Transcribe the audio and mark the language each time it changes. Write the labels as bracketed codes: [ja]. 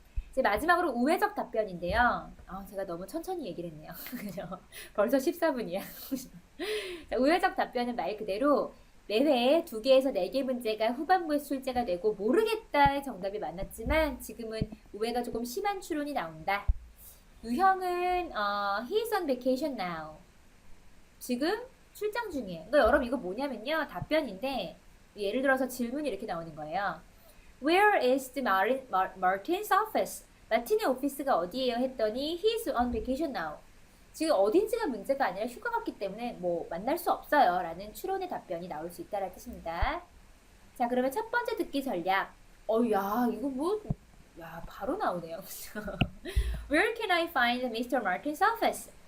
[ko] 이제 마지막으로 우회적 답변인데요. 제가 너무 천천히 얘기를 했네요. 그죠? 벌써 14분이야. 자, 우회적 답변은 말 그대로 매회 2개에서 4개 문제가 후반부에 출제가 되고 모르겠다의 정답이 많았지만 지금은 우회가 조금 심한 추론이 나온다. 유형은 [en] He's on vacation now. [ko] 지금 출장 중이에요. 그러니까 여러분 이거 뭐냐면요. 답변인데 예를 들어서 질문이 이렇게 나오는 거예요. [en] Where is the Martin's office? [ko] 마틴의 오피스가 어디예요? 했더니 [en] He's on vacation now. [ko] 지금 어딘지가 문제가 아니라 휴가 갔기 때문에 만날 수 없어요. 라는 추론의 답변이 나올 수 있다는 뜻입니다. 자, 그러면 첫 번째 듣기 전략. 야, 이거 바로 나오네요. [en] Where can I find Mr. Martin's office?